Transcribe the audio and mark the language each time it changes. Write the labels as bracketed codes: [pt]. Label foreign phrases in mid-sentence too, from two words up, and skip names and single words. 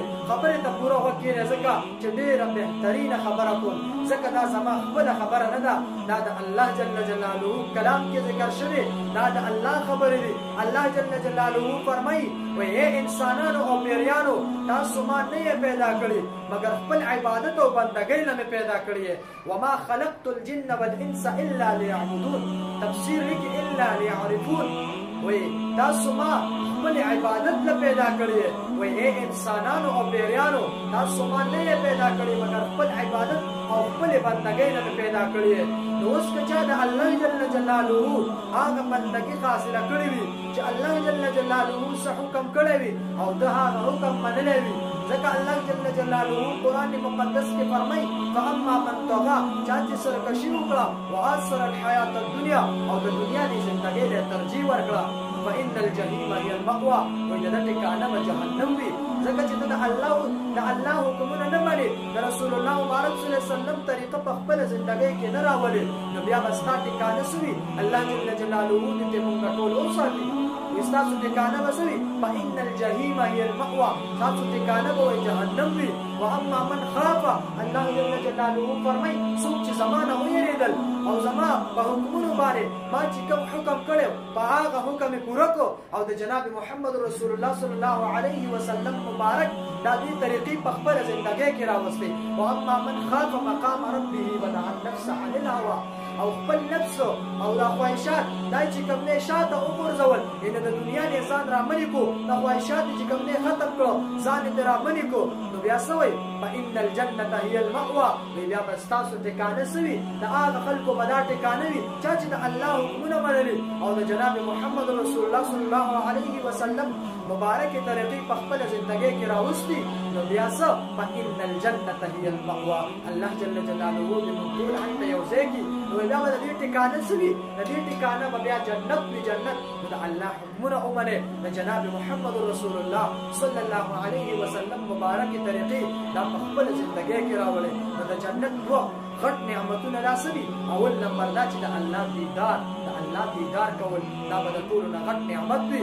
[ps] خبرې ته پوره وخت کېږي ځکه چې ډېره بهترینه خبره کوم، ځکه دا زما خپله خبره نه ده، دا د [ar] الله جل جلاله [ps] کلام کې ذکر شوی، دا د الله خبرې دي. [ar] الله جل جلاله [ps] فرمایي وایي انسانانو او پیریانو تاسو ما نه پیدا کړي مگر خپل عبادت او بندګۍ نه پیدا کړي. [ar] وما خلقت الجن والانس الا ليعبدون. [ps] تفسیر لیکي [ar] الا ليعرفون. [ps] وایي تاسو ما خپل عبادت نه پیدا کړي. وایي انسانانو او پیریانو تاسو ما نه پیدا کړي مگر خپل عبادت او خپل بندګۍ نه پیدا کړي. نو اوس که چا د [ar] الله جل جلاله [ps] هغه بندګي حاصله کړې وي چې [ar] الله جل جلاله [ps] څه حکم کړی وي او د هغه حکم منلی وي، ځکه [ar] الله جل جلاله [ps] قرآن مقدس کې فرمایي [ar] فاما من طغى، [ps] چا چې سرکشي وکړه [ar] وآثر الحیات الدنیا [ps] او د دنیا د زندګۍ ته ترجیح ورکړه [ar] فإن الجحیم هي المأوى، [ps] وایي د ده ټکانه به جهنم وي. ځکه چې ته د الله حکمونه نه منې، د [ar] رسول الله [ps] مبارک [ar] صلی الله علیه وسلم [ps] طریقه په خپله زندګۍ کې نه راولې، نو بیا به ستا ټکانه څه وي؟ [ar] الله جل جلاله [ps] دې موږ ټول وساتي. ستاسو ټکانه به څه وي؟ [ar] فإن الجحیم هي المأوى، [ps] ستاسو ټکانه به وایي جهنم وي. [ar] واما من خاف، الله جل جلاله [ps] فرمایي څوک چې زما نه ویرېدل او زما په حکمونو باندې ما چې کوم حکم کړی په هغه حکم یې پوره کړو او د جناب محمد [ar] رسول الله صلی الله علیه وسلم [ps] مبارک دا دې طریقې په خپله زندګۍ کې راوستې. واما من خاف مقام ربه ونهى النفس عن الهوى، او خپل نفس او دا خواهشات دا چې کوم نه شاته وګرځول، یعنې د دنیا نه ځان رامنې کو، دا خواهشات چې کوم نه ختم کړو ځان یې رامنې کو، نو بیا څه وایي؟ فإن الجنة هي المأوى، بیا به ستاسو ټکانه څه وي؟ د هغه خلکو به دا ټکانه وي چا چې د الله حکمونه منلي او د جناب محمد [ar] رسول الله صلی الله علیه وسلم [ps] مبارکې طریقې په خپله زندګۍ کې راوستي. نو بیا څه؟ [ar] فإن الجنة هي المأوى، الله جل جلاله [ps] دې موږ ټول هلته یو ځای کړي. نو بیا به د دې ټکانه څه وي؟ د دې ټکانه به بیا جنت وي. جنت نو د الله حکمونه ومنې، د جناب محمد [ar] رسول الله صلی الله علیه وسلم [ps] مبارکې طریقې دا په خپله زندګۍ کې راولې. نو د جنت دوه غټ نعمتونه دا څه دي؟ اول نمبر دا چې د الله دیدار کول دا به د ټولو نه غټ نعمت وي.